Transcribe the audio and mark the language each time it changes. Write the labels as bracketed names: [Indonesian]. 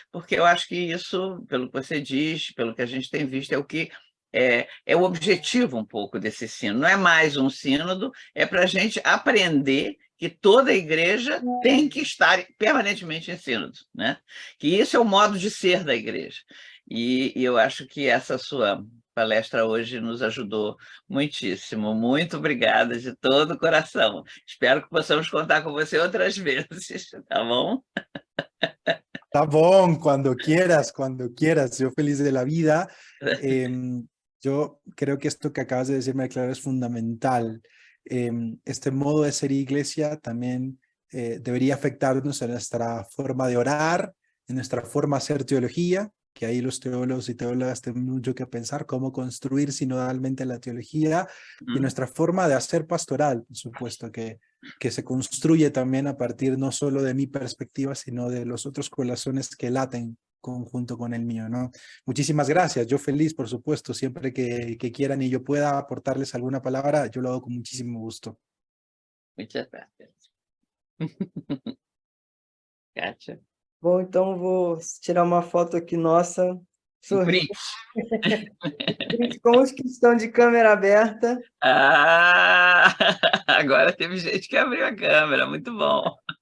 [Portuguese] Porque eu acho que isso, pelo que você diz, pelo que a gente tem visto, é o que é o objetivo um pouco desse sínodo. Não é mais um sínodo, é para a gente aprender que toda a igreja tem que estar permanentemente em sínodo, né? Que isso é o modo de ser da igreja. E eu acho que essa sua palestra hoje nos ajudou muitíssimo. Muito obrigada de todo o coração. Espero que possamos contar com você outras vezes, tá bom? Tá bom, [Spanish] cuando quieras, yo feliz de la vida. Yo creo que esto que acabas de decirme, claro, es fundamental. Este modo de ser iglesia también debería afectarnos en nuestra forma de orar, en nuestra forma de hacer teología, que ahí los teólogos y teólogas tienen mucho que pensar cómo construir sinodalmente la teología, y nuestra forma de hacer pastoral, por supuesto, que se construye también a partir no solo de mi perspectiva, sino de los otros corazones que laten conjunto con el mío, ¿no? Muchísimas gracias, yo feliz, por supuesto, siempre que quieran y yo pueda aportarles alguna palabra, yo lo hago con muchísimo gusto. Muchas gracias. [Portuguese] Kátia. Bom, então vou tirar uma foto aqui nossa, sorrindo, Print. com os que estão de câmera aberta. Ah, agora teve gente que abriu a câmera, muito bom.